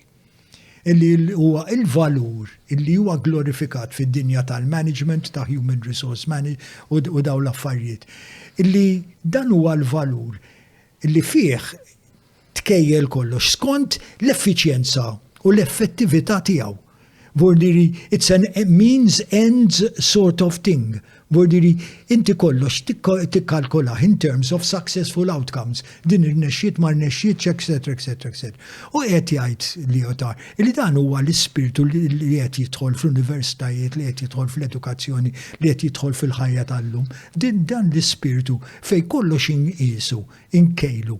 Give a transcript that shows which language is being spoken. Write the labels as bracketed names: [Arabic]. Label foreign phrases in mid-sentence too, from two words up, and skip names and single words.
[Maltese] Illi huwa il-valur illi huwa glorifikat fid-dinja tal-management ta' [English] human resource management [Maltese] u dawn l-affarijiet. Illi dan huwa l-valur illi fih tkejjel kollox skont l-effiċjenza u l-effettività tiegħu. Vordiri, [English] it's a means ends sort of thing. [Maltese] Vordiri, inti kollox tikkalkola [English] in terms of successful outcomes. [Maltese] Din irnexxiet ma rnexxiet, etc. U qed jgħid Lyotard, li dan huwa l-ispirtu li qed jidħol fl-universitajiet, li qed jidħol fl-edukazzjoni, li qed jidħol fil-ħajja tal-lum. Dan l-ispirtu fej kollox inqisu, inkejlu.